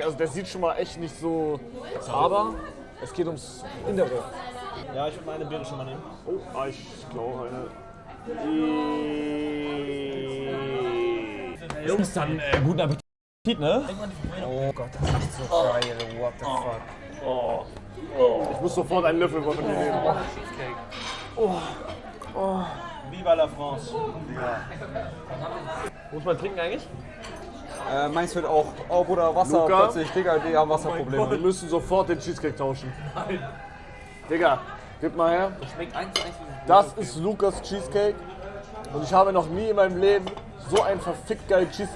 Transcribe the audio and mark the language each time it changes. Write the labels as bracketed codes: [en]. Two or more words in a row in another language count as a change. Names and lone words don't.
[de] Also der sieht schon mal echt nicht so... Aber es geht ums Innere. Ja, ich würde meine Beere schon mal nehmen. Oh, ich glaube eine... Jungs, dann guten Appetit, ne? Oh Gott, das riecht so geil. [en] What the fuck? [de] Ich muss sofort einen Löffel von mir nehmen. [fr] Viva la France. [de] Muss man trinken eigentlich? Meins wird auch... Oh Bruder, Wasser Luca? plötzlich. Digga, die haben Wasserprobleme. Wir müssen sofort den Cheesecake tauschen. Digga, gib mal her. Schmeckt 1:1 wie Das ist Lukas Cheesecake. Und ich habe noch nie in meinem Leben so einen verfickt geilen Cheesecake.